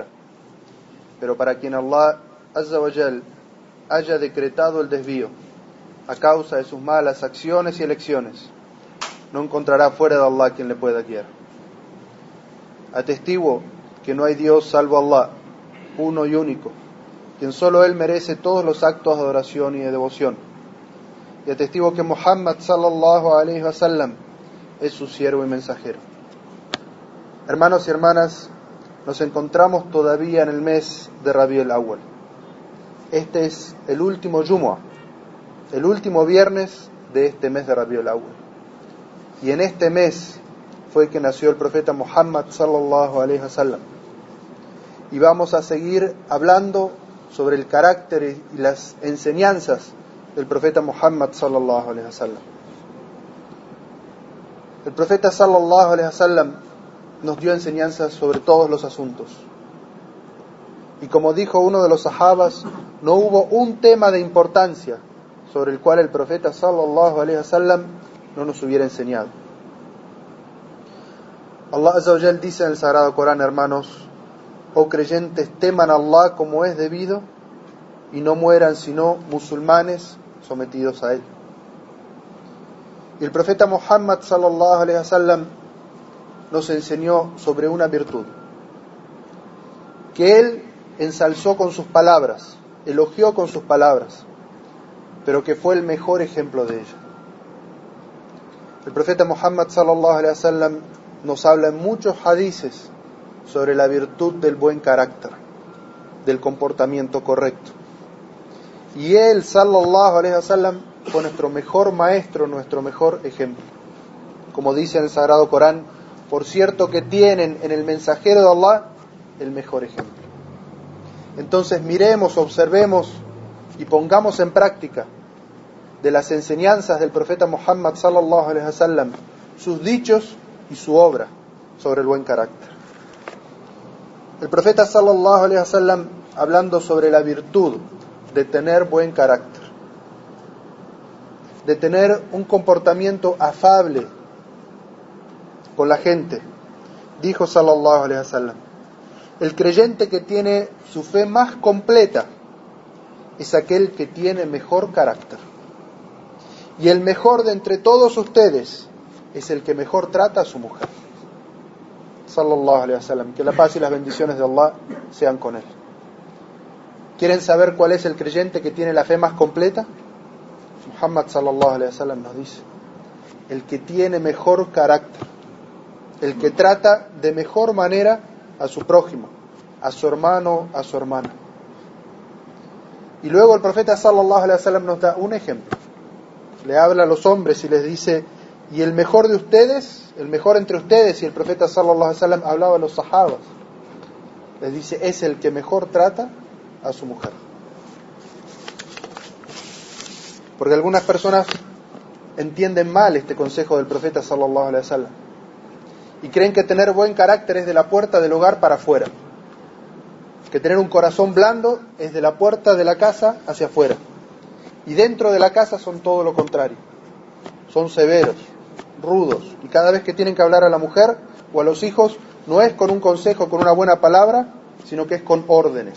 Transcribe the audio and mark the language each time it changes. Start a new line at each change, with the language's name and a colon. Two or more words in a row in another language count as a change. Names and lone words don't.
Spanish: Pero para quien
Arabic: الله عز وجل
Spanish: haya decretado el desvío, a causa de sus malas acciones y elecciones, no encontrará fuera de Allah quien le pueda guiar. Atestiguo que no hay Dios salvo Allah, uno y único, quien solo Él merece todos los actos de adoración y de devoción. Y atestigo que Muhammad
Arabic: صلى الله عليه وسلم
Spanish: es su siervo y mensajero. Hermanos y hermanas, nos encontramos todavía en el mes de Rabiul Awwal. Este es el último Jumu'ah, el último viernes de este mes de Rabiul Awwal. Y en este mes fue que nació el profeta Muhammad
Arabic: صلى الله عليه وسلم.
Spanish: Y vamos a seguir hablando sobre el carácter y las enseñanzas del profeta Muhammad
Arabic: صلى الله عليه وسلم.
Spanish: El profeta
Arabic: صلى الله عليه وسلم
Spanish: nos dio enseñanzas sobre todos los asuntos. Y como dijo uno de los sahabas, no hubo un tema de importancia sobre el cual el profeta
Arabic: صلى الله عليه وسلم
Spanish: no nos hubiera enseñado.
Arabic: الله عز وجل
Spanish: dice en el Sagrado Corán, hermanos: oh creyentes, teman a Allah como es debido y no mueran sino musulmanes sometidos a Él. Y el profeta Muhammad
Arabic: صلى الله عليه وسلم
Spanish: nos enseñó sobre una virtud que Él ensalzó con sus palabras, elogió con sus palabras, pero que fue el mejor ejemplo de ella. El profeta Muhammad
Arabic: صلى الله عليه وسلم
Spanish: nos habla en muchos hadices sobre la virtud del buen carácter, del comportamiento correcto. Y él,
Arabic: صلى الله عليه وسلم,
Spanish: fue nuestro mejor maestro, nuestro mejor ejemplo. Como dice en el Sagrado Corán: por cierto que tienen en el mensajero de Allah el mejor ejemplo. Entonces miremos, observemos y pongamos en práctica de las enseñanzas del profeta Muhammad
Arabic: صلى الله عليه وسلم
Spanish: sus dichos y su obra sobre el buen carácter. El profeta
Arabic: صلى الله عليه وسلم,
Spanish: hablando sobre la virtud de tener buen carácter, de tener un comportamiento afable con la gente, dijo
Arabic: صلى الله عليه وسلم:
Spanish: el creyente que tiene su fe más completa es aquel que tiene mejor carácter, y el mejor de entre todos ustedes es el que mejor trata a su mujer.
Arabic: صلى الله عليه وسلم,
Spanish: que la paz y las bendiciones de Allah sean con él. ¿Quieren saber cuál es el creyente que tiene la fe más completa? Muhammad
Arabic: صلى الله عليه وسلم
Spanish: nos dice: el que tiene mejor carácter, el que trata de mejor manera a su prójimo, a su hermano, a su hermana. Y luego el profeta
Arabic: صلى الله عليه وسلم
Spanish: nos da un ejemplo. Le habla a los hombres y les dice: y el mejor de ustedes, el mejor entre ustedes, y el profeta
Arabic: صلى الله عليه وسلم
Spanish: hablaba a los sahabas, les dice: es el que mejor trata a su mujer. Porque algunas personas entienden mal este consejo del profeta
Arabic: صلى الله عليه وسلم
Spanish: y creen que tener buen carácter es de la puerta del hogar para afuera, que tener un corazón blando es de la puerta de la casa hacia afuera, y dentro de la casa son todo lo contrario, son severos, rudos, y cada vez que tienen que hablar a la mujer o a los hijos no es con un consejo, con una buena palabra, sino que es con órdenes.